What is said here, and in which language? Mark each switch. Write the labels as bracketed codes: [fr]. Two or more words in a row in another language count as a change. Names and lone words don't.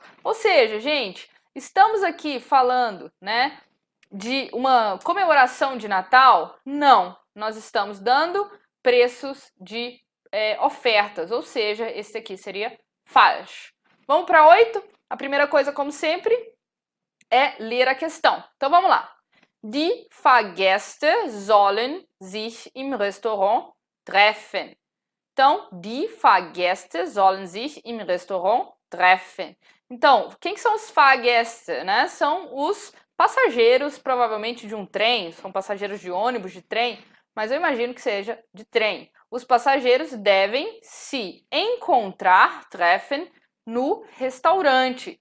[pt] Ou seja, gente, estamos aqui falando, né, de uma comemoração de Natal? Não, nós estamos dando preços de ofertas, ou seja, esse aqui seria falsch. Vamos para 8? A primeira coisa, como sempre, é ler a questão. Então vamos lá. [de] Die Fahrgäste sollen sich im Restaurant treffen. [pt] Então, [de] die Fahrgäste sollen sich im Restaurant treffen. [pt] Então, quem são os Fahrgäste, né? São os passageiros, provavelmente de um trem, são passageiros de ônibus, de trem, mas eu imagino que seja de trem. Os passageiros devem se encontrar, treffen, no restaurante.